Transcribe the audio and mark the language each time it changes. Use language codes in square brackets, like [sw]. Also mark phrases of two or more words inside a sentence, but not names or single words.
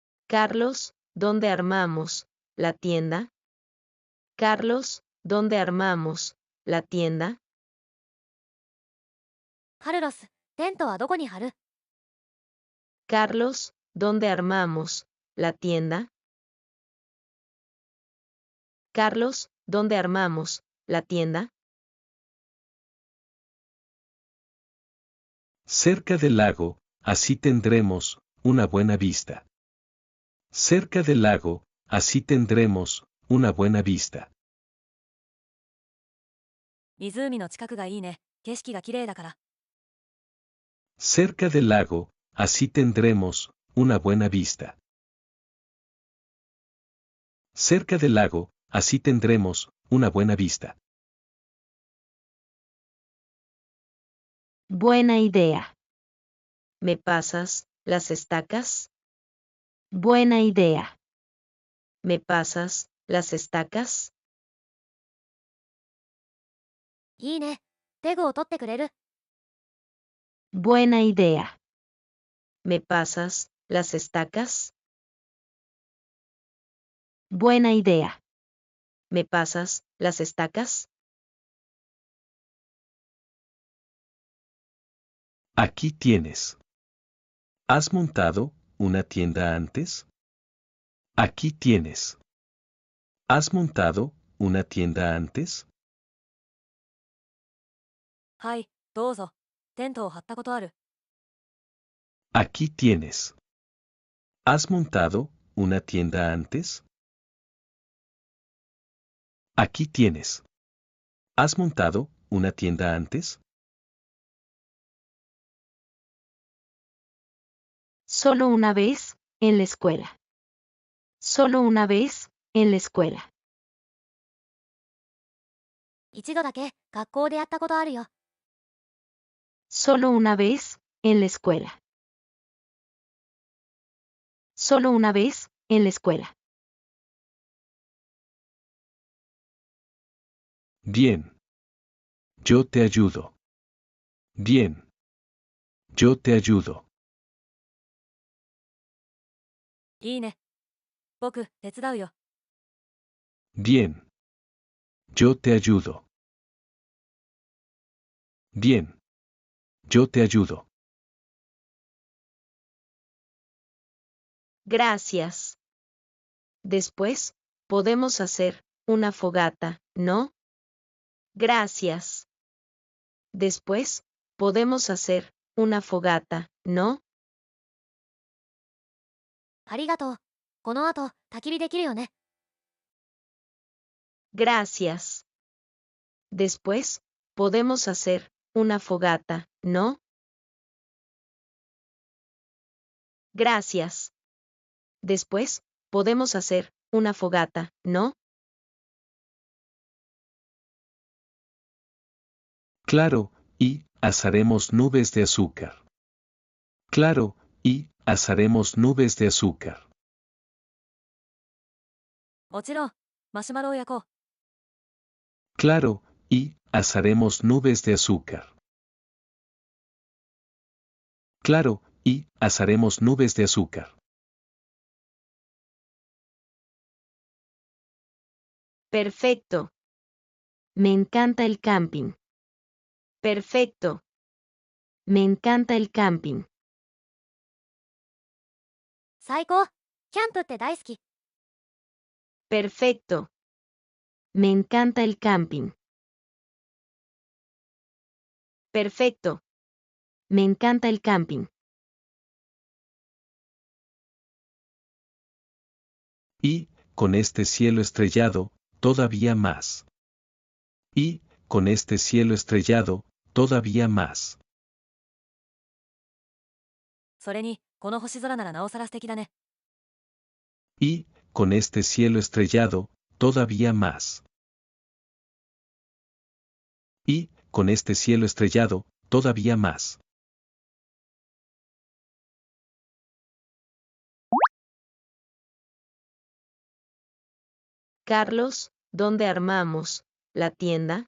[es] Carlos, ¿dónde armamos la tienda? Carlos, ¿dónde armamos la tienda? [ja] カルロス、テントはどこに張る？ [es] Carlos, ¿dónde armamos la tienda? Carlos, ¿dónde armamos la tienda? Cerca del lago, así tendremos una buena vista. Cerca del lago, así tendremos una buena vista. [ja] 湖の近くがいいね。景色が綺麗だから。 [es] Cerca del lago, así tendremos una buena vista. Cerca del lago, así tendremos una buena vista. Buena idea. ¿Me pasas las estacas? Buena idea. ¿Me pasas las estacas? [ja] いいね。テグを取ってくれる？ [es] Buena idea. ¿Me pasas las estacas? Buena idea. ¿Me pasas las estacas? Aquí tienes. ¿Has montado una tienda antes? Aquí tienes. ¿Has montado una tienda antes? [ja] はい、どうぞ。テントを張ったことある。 [es] Aquí tienes. ¿Has montado una tienda antes? Aquí tienes. ¿Has montado una tienda antes? Solo una vez, en la escuela. Solo una vez, en la escuela. [ja] 一度だけ学校でやったことあるよ。 [es] Solo una vez, en la escuela. Solo una vez, en la escuela. Bien. Yo te ayudo. Bien. Yo te ayudo. [ja] いいね。僕、手伝うよ。 [es] Bien. Yo te ayudo. Bien. Yo te ayudo. Gracias. Después, podemos hacer una fogata, ¿no? Gracias. Después, podemos hacer una fogata, ¿no? [ja] ありがとう。この後、焚き火できるよね。 [es] Gracias. Después, podemos hacer una fogata, ¿no? Gracias. Después, podemos hacer una fogata, ¿no? Claro, y asaremos nubes de azúcar. Claro, y asaremos nubes de azúcar. [ja] もちろん、マシュマロを焼こう。 [es] Claro, y asaremos nubes de azúcar. Claro, y asaremos nubes de azúcar. Perfecto. Me encanta el camping. Perfecto. Me encanta el camping. [ja] 最高。キャンプって大好き。 [es] Perfecto. Me encanta el camping. Perfecto. Me encanta el camping. Y, con este cielo estrellado, todavía más. Y, con este cielo estrellado, todavía más. [ja] それに、この星空ならなおさら素敵だね。 [es] Y, con este cielo estrellado, todavía más. Y, con este cielo estrellado, todavía más. Carlos, ¿dónde armamos la tienda?